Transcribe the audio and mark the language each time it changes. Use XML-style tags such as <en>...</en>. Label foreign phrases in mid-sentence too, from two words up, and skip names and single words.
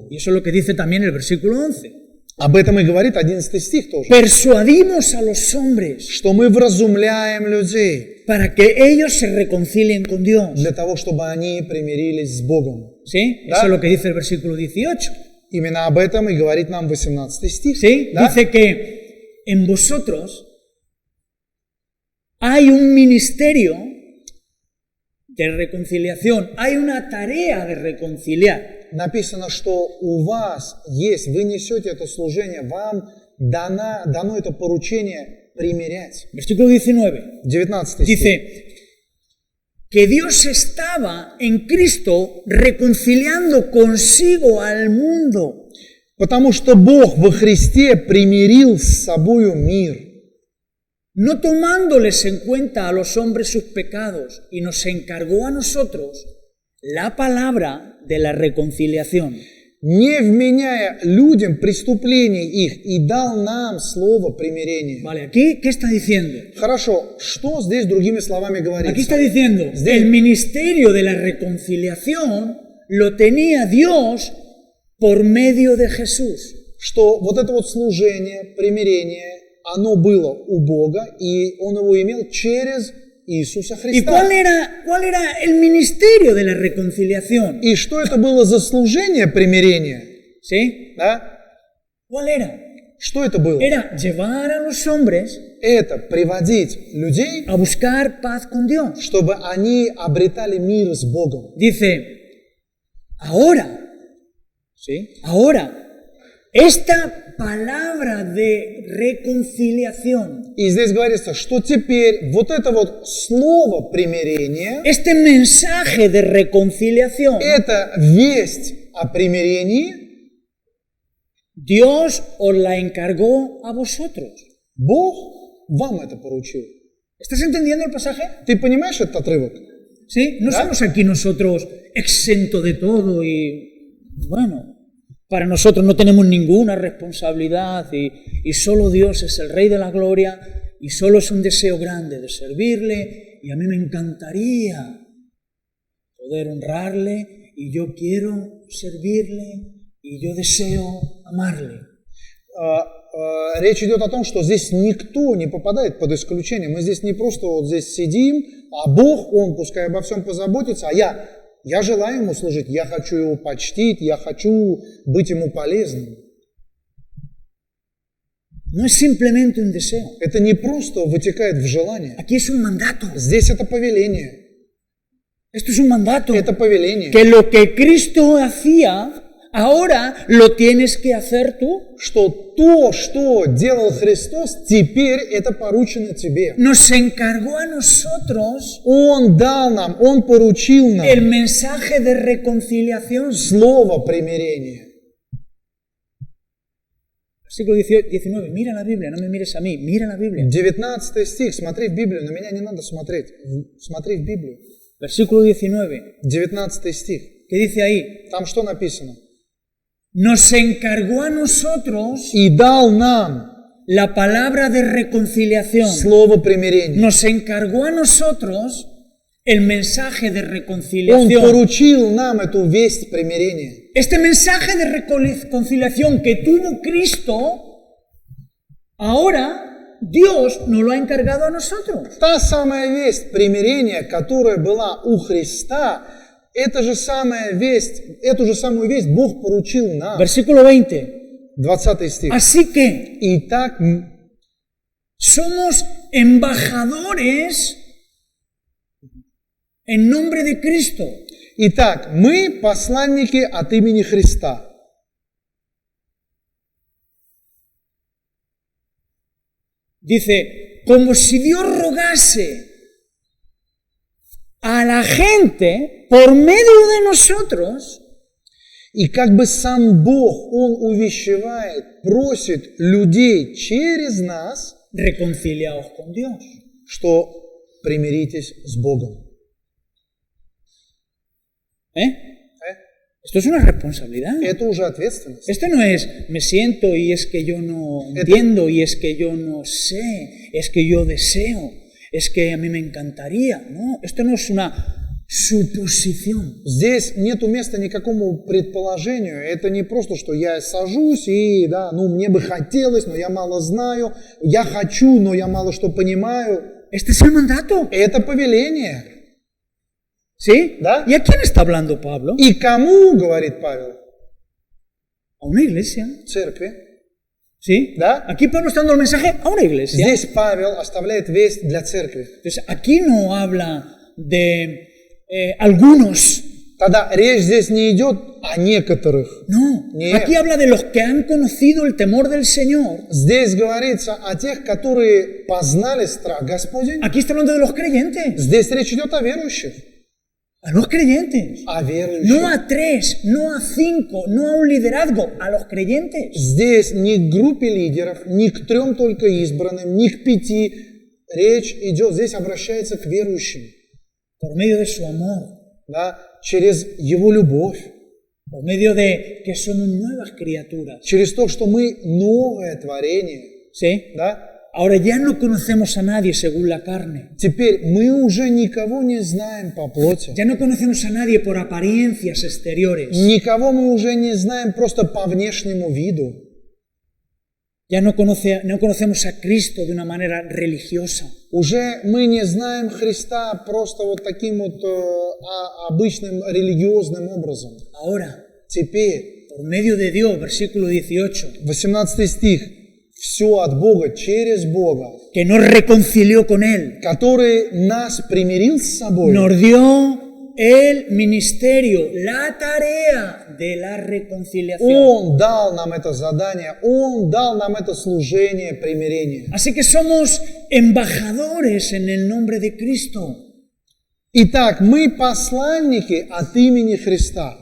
<es>Y eso es lo que dice también el versículo 11.</es> <ru>Об этом и говорит 11 стих тоже.</ru> <es>Persuadimos a los hombres</es> <ru>Что мы вразумляем людей</ru> <es>para que ellos se reconcilien con Dios.</es> <ru>для того, чтобы они примирились с Богом.</ru> <es>¿Sí?</es> <ru>¿Da?</ru> <es>Eso es lo que dice el versículo 18.</es> <ru>Именно об этом и говорит нам 18 стих.</ru> <es>¿Sí?</es> <ru>Да?</ru> <es>Dice que en vosotros hay un ministerio de reconciliación, hay una tarea de reconciliar.</es> <ru>Написано, что у вас есть, вы несете это служение, вам дано это поручение примирять.</ru> <es>Versículo 19.</es> <ru>19 стих.</ru> <es>Dice que Dios estaba en Cristo reconciliando consigo al mundo.</es> <ru>Потому что Бог во Христе примирил с собою мир,</ru> <es>No tomándoles en cuenta a los hombres sus pecados, y nos encargó a nosotros la palabra de la reconciliación.</es> <ru>не вменяя людям преступлений их, и дал нам слово примирения.</ru> <es>Vale, aquí, ¿qué está diciendo?</es> <ru>Хорошо, что здесь другими словами</ru> <es>Aquí</es> <ru>говорится?</ru> <es>está diciendo, el ministerio de la reconciliación lo tenía Dios por medio de Jesús.</es> <ru>Что вот это вот служение, примирение, оно было у Бога, и Он его имел через Иисуса</ru> <es>¿Y</es> <ru>Христа.</ru> <es>cuál era el ministerio de la reconciliación?</es> <ru>И что это было за служение примирения?</ru> <es>¿Sí?</es> <ru>Да?</ru> <es>¿Cuál era?</es> <ru>Что это было?</ru> <es>Era llevar a los hombres</es> <ru>Это приводить людей,</ru> <es>a buscar paz con Dios.</es> <ru>чтобы они обретали мир с Богом.</ru> <es>Dice, ahora, ¿sí? Ahora, esta palabra de reconciliación,</es> <ru>И здесь говорится, что теперь вот это вот слово примирения,</ru> <es>este mensaje de reconciliación,</es> <ru>это весть о примирении,</ru> <es>Dios os la encargó a vosotros.</es> <ru>Бог вам это поручил.</ru> <es>¿Estás entendiendo el pasaje?</es> <ru>Ты понимаешь этот отрывок?</ru> <es>¿Sí? No</es> <ru>¿Da?</ru> <es>somos aquí nosotros exentos de todo y, bueno, para nosotros no tenemos ninguna responsabilidad y solo Dios es el Rey de la Gloria y solo es un deseo grande de servirle y a mí me encantaría poder honrarle y yo quiero servirle y yo deseo amarle.</es> <ru>Речь идет о том, что здесь никто не попадает под исключение. Мы здесь не просто вот здесь сидим, а Бог, Он пускай обо всем позаботится, а я желаю Ему служить, я хочу Его почтить, я хочу быть Ему полезным.</ru> <es>No es simplemente un deseo.</es> <ru>Это не просто вытекает в желание.</ru> <es>Aquí es un mandato.</es> <ru>Здесь это повеление.</ru> <es>Esto es un mandato.</es> <ru>Это повеление.</ru> <es>Que lo que Cristo hacía, ahora lo tienes que hacer tú.</es> <ru>Что то, что делал Христос, теперь это поручено тебе.</ru> <es>Nos encargó a nosotros</es> <ru>Он дал нам, Он поручил нам</ru> <es>el mensaje de reconciliación.</es> <ru>слово примирения.</ru> <es>Versículo 19. Mira la Biblia, no me mires a mí, mira la Biblia.</es> <ru>19 стих, смотри в Библию, на меня не надо смотреть, смотри в Библию.</ru> <es>Versículo 19.</es> <ru>19 стих,</ru> <es>¿Qué dice ahí?</es> <ru>там что написано?</ru> <es>Nos encargó a nosotros</es> <ru>И дал нам</ru> <es>la palabra de reconciliación.</es> <ru>слово примирения.</ru> <es>Nos encargó a nosotros el mensaje de</es> <ru>Он</ru> <es>reconciliación.</es> <ru>поручил нам эту весть примирения.</ru> <es>Este mensaje de reconciliación que tuvo Cristo, ahora Dios nos lo ha encargado a nosotros.</es> <ru>Та самая весть примирения, которая была у Христа, эту же самую весть Бог поручил нам.</ru> <es>Versículo 20.</es> <ru>20 стих.</ru> <es>Así que</es> <ru>Итак,</ru> <es>somos embajadores en nombre de Cristo.</es> <ru>Итак, мы посланники от имени Христа.</ru> <es>Dice, como si Dios rogase a la gente por medio de nosotros.</es> <ru>И как бы сам Бог, Он увещевает, просит людей через нас,</ru> <es>Reconciliaos con Dios.</es> <ru>что примиритесь с Богом.</ru> <es>Esto es una responsabilidad.</es> <ru>Это уже ответственность.</ru> <es>Esto no es me siento y es que yo no entiendo y es que yo no sé, es que yo deseo, es que a mí me encantaría. No, esto no es una suposición.</es> <ru>Здесь нету места никакому предположению. Это не просто, что я сажусь и, да, мне бы хотелось, но я мало знаю. Я хочу, но я мало что понимаю.</ru> <es>Este es el mandato.</es> <ru>Это повеление.</ru> <es>¿Sí?</es> <ru>¿Da?</ru> <es>¿Y a quién está hablando Pablo?</es> <ru>И кому, говорит Павел?</ru> <es>A una iglesia.</es> <ru>Церкви.</ru> <es>¿Sí?</es> <ru>¿Da?</ru> <es>Aquí Pablo está dando el mensaje a una iglesia.</es> <ru>Здесь Павел оставляет весть для церкви.</ru> <es>Entonces, aquí no habla de algunos.</es> <ru>Тогда речь здесь не идет о некоторых.</ru> <es>No,</es> <ru>Нет.</ru> <es>aquí habla de los que han conocido el temor del Señor.</es> <ru>Здесь говорится о тех, которые познали страх Господень.</ru> <es>Aquí está hablando de los creyentes.</es> <ru>Здесь речь идет о верующих.</ru> <es>A los creyentes.</es> <ru>О верующих.</ru> <es>No a 3, no a 5, no a un liderazgo, a los creyentes.</es> <ru>Здесь не к группе лидеров, не к 3 только избранным, не к 5. Речь идет, здесь обращается к верующим.</ru> <es>Por medio de su amor.</es> <ru>Да, через Его любовь.</ru> <es>Por medio de que somos nuevas criaturas.</es> <ru>Через то, что мы новое творение.</ru> <es>¿Sí?</es> <ru>Да?</ru> <es>Ahora ya no conocemos a nadie según la carne.</es> <ru>Теперь мы уже никого не знаем по плоти.</ru> <es>Ya no conocemos a nadie por apariencias exteriores.</es> <ru>Никого мы уже не знаем просто по внешнему виду.</ru> <es>Ya no conocemos a Cristo de una manera religiosa.</es> <ru>Уже мы не знаем Христа просто вот таким вот обычным религиозным образом.</ru> <es>Ahora,</es> <ru>Теперь,</ru> <es>por medio de Dios, versículo 18,</es> <ru>18 стих, все от Бога, через Бога,</ru> <es>que nos reconcilió con Él,</es> <ru>который нас примирил с собой,</ru> <es>nos dio el ministerio, la tarea de la reconciliación.</es> <ru>Он дал нам это задание, Он дал нам это служение примирения.</ru> <es>Así que somos embajadores en el nombre de Cristo.</es> <ru>Итак, мы посланники от имени Христа.</ru>